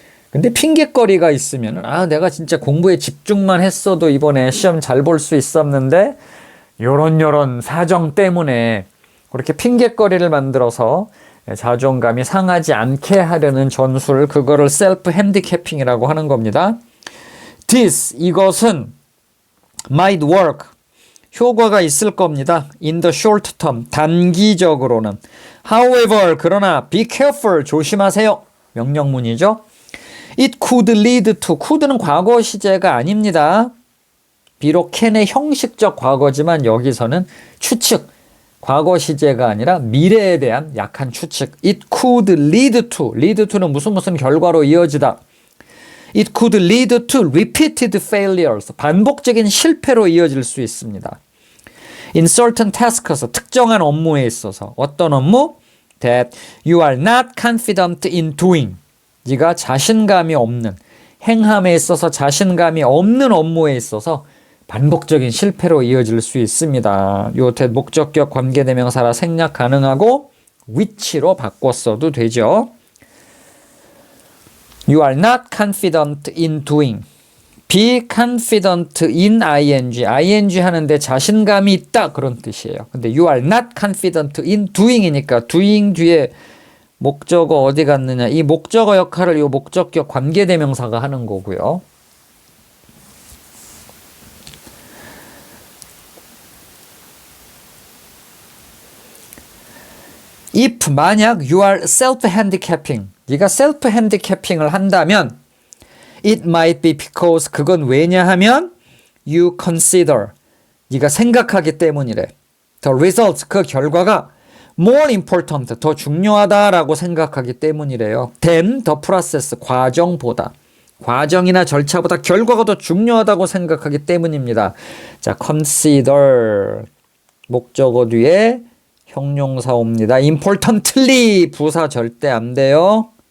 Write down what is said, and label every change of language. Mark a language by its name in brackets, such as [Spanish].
[Korean] 근데 핑계거리가 있으면 내가 진짜 공부에 집중만 했어도 이번에 시험 잘 볼 수 있었는데 요런 사정 때문에 그렇게 핑계거리를 만들어서 자존감이 상하지 않게 하려는 전술, 그거를 셀프 핸디캐핑이라고 하는 겁니다. This, 이것은 [English] might work, [Korean] 효과가 있을 겁니다. [English] In the short term, [Korean] 단기적으로는. [English] However, 그러나 be careful, [Korean] 조심하세요. 명령문이죠. [English] It could lead to, [Korean] could는 과거 시제가 아닙니다. 비록 can의 형식적 과거지만 여기서는 추측, 과거 시제가 아니라 미래에 대한 약한 추측. [English] It could lead to, [Korean] lead to는 무슨 결과로 이어지다. [English] It could lead to repeated failures, [Korean] 반복적인 실패로 이어질 수 있습니다. [English] In certain tasks, [Korean] 특정한 업무에 있어서. 어떤 업무? [English] That you are not confident in doing, [Korean] 네가 자신감이 없는, 행함에 있어서 자신감이 없는 업무에 있어서 반복적인 실패로 이어질 수 있습니다. 요 that 목적격 관계대명사라 생략 가능하고 which로 바꿨어도 되죠. [English] You are not confident in doing. Be confident in ing. [Korean] ing 하는데 자신감이 있다, 그런 뜻이에요. 근데 [English] you are not confident in doing [Korean] 이니까 doing 뒤에 목적어 어디 갔느냐, 이 목적어 역할을 이 목적격 관계대명사가 하는 거고요. [English] If 만약 you are self-handicapping, 네가 self-handicapping을 한다면 it might be because, 그건 왜냐하면 you consider, [Korean] 네가 생각하기 때문이래. [English] The results, [Korean] 그 결과가 [English] more important, [Korean] 더 중요하다라고 생각하기 때문이래요. [English] than the process, 과정보다. [Korean] 과정이나 절차보다 결과가 더 중요하다고 생각하기 때문입니다. 자, consider 목적어 뒤에 형용사 옵니다. importantly 부사 절대 안 돼요.